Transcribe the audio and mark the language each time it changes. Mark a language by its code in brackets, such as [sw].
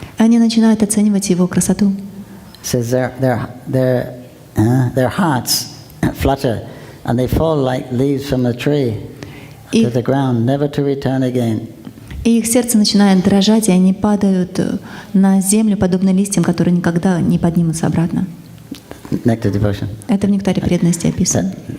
[ru] Они начинают оценивать его красоту. [en] Says their hearts flutter, and they fall like leaves from a tree to the ground, never to return again. [ru] И их сердце начинает дрожать, и они падают на землю, подобно листьям, которые никогда не поднимутся обратно. [en] Nectar devotion. [ru] Это в нектаре преданности описано.